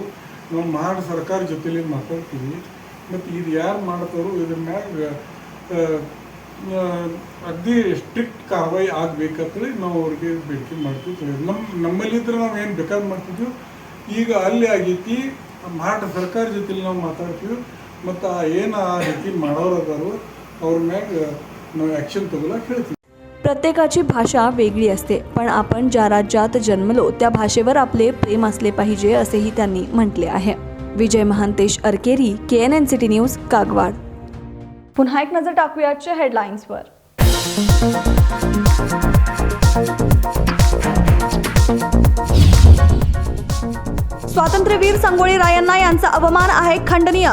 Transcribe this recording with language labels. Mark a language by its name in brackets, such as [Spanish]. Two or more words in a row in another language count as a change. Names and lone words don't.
[Kannada] ನಾವು ಮಾಡಿ ಸರ್ಕಾರ ಜೊತೆಲಿ ಮಾತಾಡ್ತೀವಿ ಮತ್ತು ಇದು ಯಾರು ಮಾಡ್ತಾರೋ ಇದ್ರ ಮ್ಯಾಗ ಅಗ್ದಿ ಸ್ಟ್ರಿಕ್ಟ್ ಕಾರ್ವಾಯಿ ಆಗಬೇಕಂತೇಳಿ ನಾವು ಅವ್ರಿಗೆ ಬೇಡಿಕೆ ಮಾಡ್ತೀವಿ. ನಮ್ಮಲ್ಲಿದ್ರೆ ನಾವು ಏನು ಬೇಕಾದ್ರೆ ಮಾಡ್ತಿದ್ವಿ. ಈಗ ಅಲ್ಲಿ ಆಗೈತಿ. ಮಹಾರಾಷ್ಟ್ರ ಸರ್ಕಾರ ಜೊತೆಲಿ ನಾವು ಮಾತಾಡ್ತೀವಿ ಮತ್ತು ಏನು ಆ ರೀತಿ ಮಾಡೋರು ಅದಾರೋ ಅವ್ರ ಮ್ಯಾಗ ನಾವು ಆ್ಯಕ್ಷನ್ ತಗೊಳಕ್ಕೆ ಹೇಳ್ತೀವಿ. [Marathi] प्रत्येकाची भाषा वेगळी असते, पण आपण ज्या राज्यात जन्मलो त्या भाषेवर आपले प्रेम असले पाहिजे असेही त्यांनी म्हटले आहे. विजय महांतेश अरकेरी, KNN सिटी न्यूज, कागवाड. पुन्हा एक नजर टाकूयाच्या हेडलाईन्सवर. स्वातंत्र्यवीर संगोळी रायण्णा यांचा अवमान आहे खंडनीय.